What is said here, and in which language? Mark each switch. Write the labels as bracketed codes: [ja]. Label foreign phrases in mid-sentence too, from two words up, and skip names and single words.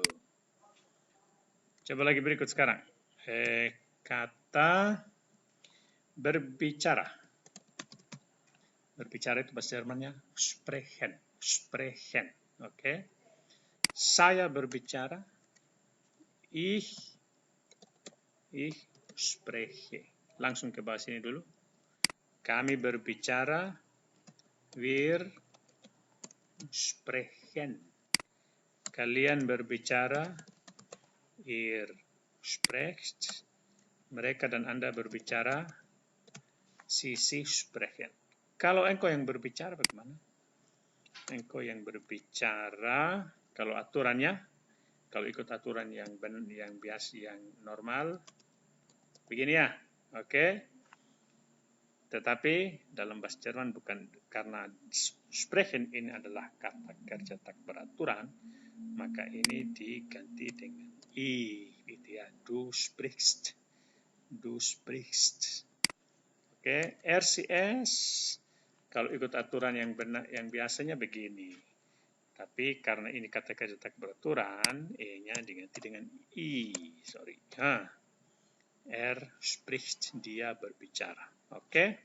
[id] Coba lagi berikut sekarang. Kata berbicara. Berbicara itu bahasa Jermannya sprechen. Sprechen, oke. Saya berbicara. [de] Ich spreche. [id] Langsung ke bahasa ini dulu. Kami berbicara. [de] Wir sprechen. [id] Kalian berbicara. [de] Ihr sprecht. [id] Mereka dan Anda berbicara. [de] Sie sprechen. [id] Kalau engkau yang berbicara bagaimana? Engkau yang berbicara, kalau aturannya, kalau ikut aturan yang biasa, yang normal, begini ya, oke? Tetapi dalam bahasa Jerman bukan, karena sprechen ini adalah kata kerja tak beraturan, maka ini diganti dengan i, gitu ya. [de] Du sprichst, du sprichst. [id] Oke, RCS kalau ikut aturan yang benar, yang biasanya begini. Tapi karena ini kata kerja tak beraturan, e-nya diganti dengan i. Sorry. Spricht, dia berbicara. Oke.